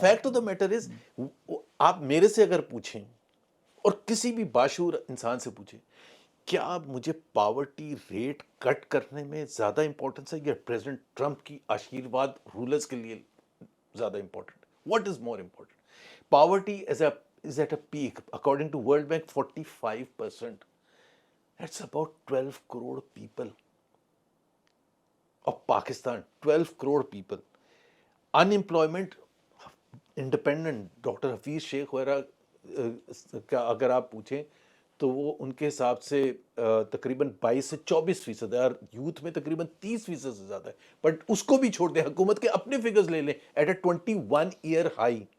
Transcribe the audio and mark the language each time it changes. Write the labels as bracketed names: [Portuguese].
[English] fact of the matter is, [Urdu] آپ میرے سے اگر پوچھیں اور کسی بھی باشعور انسان سے پوچھیں, کیا مجھے پاورٹی ریٹ کٹ کرنے میں زیادہ امپورٹنس ہے یا پریزیڈنٹ ٹرمپ کی آشیرواد رولرز کے لیے زیادہ important? [English] What is more important? Poverty is at a peak. According to World Bank, 45%. That's about 12 crore people of Pakistan. 12 crore people. [Urdu] Unemployment, independent, doctor Hafeez شیخ وغیرہ کا اگر آپ پوچھیں تو وہ ان کے حساب سے تقریباً 22 سے 24% ہے, اور یوتھ میں تقریباً 30% سے زیادہ ہے. بٹ اس کو بھی چھوڑ دیں, حکومت کے اپنے فگرز لے لیں, [English] At a 21 year high.